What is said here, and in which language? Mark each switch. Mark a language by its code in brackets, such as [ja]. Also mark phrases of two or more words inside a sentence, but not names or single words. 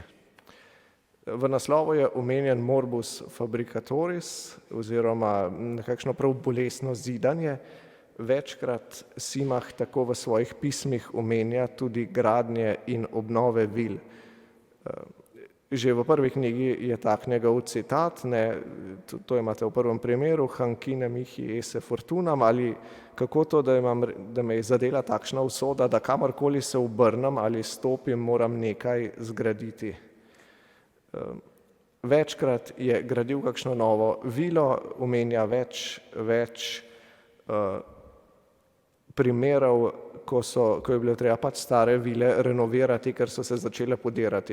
[sl] V naslovu je omenjen [la] morbus fabricatoris [sl] oziroma nekakšno prav bolesno zidanje. Večkrat Simah tako v svojih pismih omenja tudi gradnje in obnove vil. Že v prvi knjigi je tak njegov citat, to imate v prvem primeru, [la] Hankine mihi esse fortunam, [sl] ali kako to, da me je zadela takšna usoda, da kamorkoli se obrnem ali stopim, moram nekaj zgraditi. Večkrat je gradil kakšno novo vilo, omenja več primerov, ko je bilo treba pač stare vile renovirati, ker so se začele podirati.